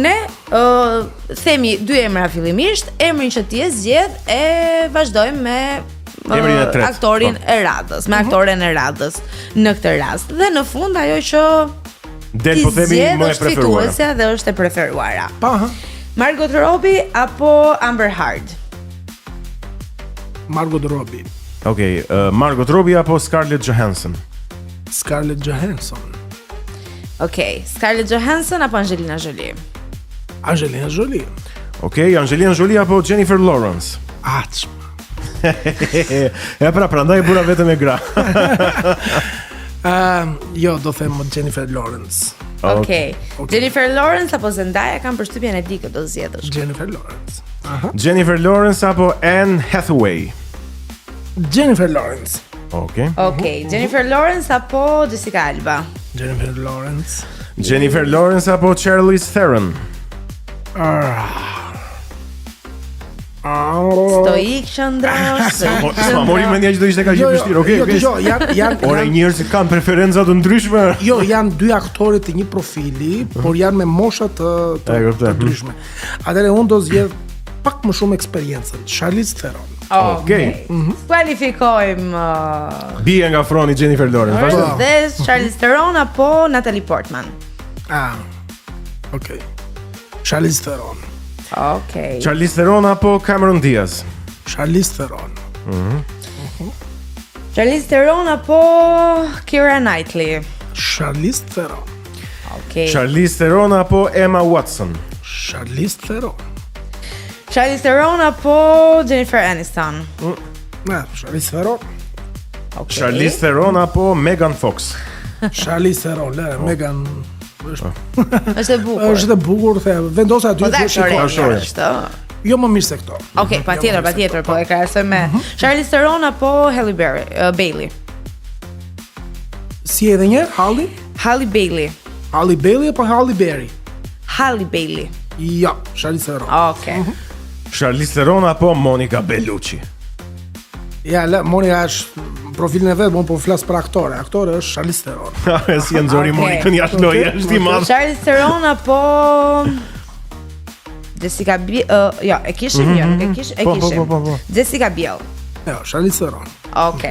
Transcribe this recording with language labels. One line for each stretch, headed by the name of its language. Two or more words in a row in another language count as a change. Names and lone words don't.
Albanian: Ne themi dy emra fillimisht, emrin që ti e zgjedh e vazhdojmë me aktorin e radhës, me aktoren e radhës në këtë rast. Dhe në fund ajo që del po themi më e preferuara. Dhe është e preferuara. Pa. Margot Robbie apo Amber Heard? Margot Robbie. Okej, Margot Robbie apo Scarlett Johansson? Scarlett Johansson. Okej, Scarlett Johansson apo Angelina Jolie? Angelina Jolie. Okej, Angelina Jolie apo Jennifer Lawrence? Ja prandaj bura vetëm e gra. Jo, do them Jennifer Lawrence. Okej. Jennifer Lawrence apo Zendaya, kam përshtypjen e di që do zgjedhësh. Jennifer Lawrence. Jennifer Lawrence apo Anne Hathaway? Jennifer Lawrence. Okej, Jennifer Lawrence apo Jessica Alba? Jennifer Lawrence. Jennifer Lawrence apo Charlize Theron? Stoik qëndrosh. Sa mori mendja që do ishte kaq e vështirë. Okej. Ora njerëzit kanë preferenca të ndryshme. Jo, janë dy aktorë të një profili, por janë me mosha të ndryshme. Atëherë unë do zgjedh pak më shumë eksperiencën, Charlize Theron. Okej. Kualifikojmë bie nga froni Jennifer Lawrence. Vazhdo. Dhe Charlize Theron apo Natalie Portman? Okej. Charlize Theron. Okej. Charlize Theron apo Cameron Diaz? Charlize Theron. Charlize Theron apo Keira Knightley? Charlize Theron. Okej. Charlize Theron apo Emma Watson? Charlize Theron. Charlize Theron apo Jennifer Aniston? Charlize Theron. Okej. Charlize Theron apo Megan Fox? Charlize Theron, Megan Është e bukur. Është e bukur, vendos aty të shikosh. Jo më mirë se këto. Okej, patjetër, po e krahasoj me Charlize Theron apo Halle Bailey. Si edhe një Halle Bailey. Halle Bailey apo Halle Berry? Halle Bailey. Jo, Charlize Theron. Okej. Charlize Theron apo Monica Bellucci? Ja, Monica është profilin e vet, po flas për aktore. Aktore është Charlize Theron. Si e nxori Monicën jashtë lojë, është i madh. Charlize Theron apo Jessica Biel, jo, e kishim. Jessica Biel. Jo, Charlize Theron. Okej.